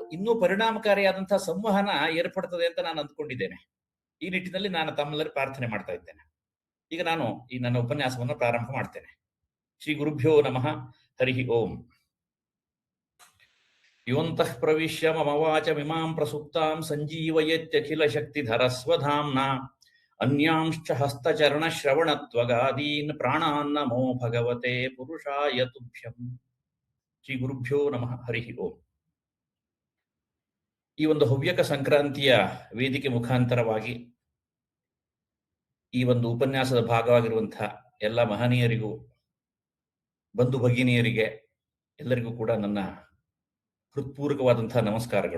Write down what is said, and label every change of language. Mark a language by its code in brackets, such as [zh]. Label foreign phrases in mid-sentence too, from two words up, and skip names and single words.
[kn] ಇನ್ನೂ ಪರಿಣಾಮಕಾರಿಯಾದಂತಹ ಸಂವಹನ ಏರ್ಪಡ್ತದೆ ಅಂತ ನಾನು ಅಂದ್ಕೊಂಡಿದ್ದೇನೆ. ಈ ನಿಟ್ಟಿನಲ್ಲಿ ನಾನು ತಮ್ಮೆಲ್ಲರೂ ಪ್ರಾರ್ಥನೆ ಮಾಡ್ತಾ ಇದ್ದೇನೆ. ಈಗ ನಾನು ಈ ನನ್ನ ಉಪನ್ಯಾಸವನ್ನು ಪ್ರಾರಂಭ ಮಾಡ್ತೇನೆ. [sa] ಶ್ರೀ ಗುರುಭ್ಯೋ ನಮಃ. ಹರಿ ಓಂ. ಯೋಂತಃ ಪ್ರವಿಶ್ಯ ಮಮ ವಾಚಮಿಮಾಂ ಪ್ರಸುಪ್ತಾಂ ಸಂಜೀವಯತ್ಯಖಿಲ ಶಕ್ತಿಧರ ಸ್ವಧಾಮ್ನಾ ಅನ್ಯಾಂಶ್ಚ ಹಸ್ತಚರಣ ಶ್ರವಣತ್ವಗಾದೀನ್ ಪ್ರಾಣಾನ್ ನಮೋ ಭಗವತೆ ಪುರುಷಾಯ ತುಭ್ಯಂ. ಶ್ರೀ ಗುರುಭ್ಯೋ ನಮಃ. ಹರಿ ಓಂ. [kn] ಈ ಒಂದು ಹವ್ಯಕ ಸಂಕ್ರಾಂತಿಯ ವೇದಿಕೆ ಮುಖಾಂತರವಾಗಿ ಈ ಒಂದು ಉಪನ್ಯಾಸದ ಭಾಗವಾಗಿರುವಂತಹ ಎಲ್ಲ ಮಹನೀಯರಿಗೂ, ಬಂಧು ಭಗಿನಿಯರಿಗೆ ಎಲ್ಲರಿಗೂ ಕೂಡ ನನ್ನ ಹೃತ್ಪೂರ್ವಕವಾದಂತಹ ನಮಸ್ಕಾರಗಳು.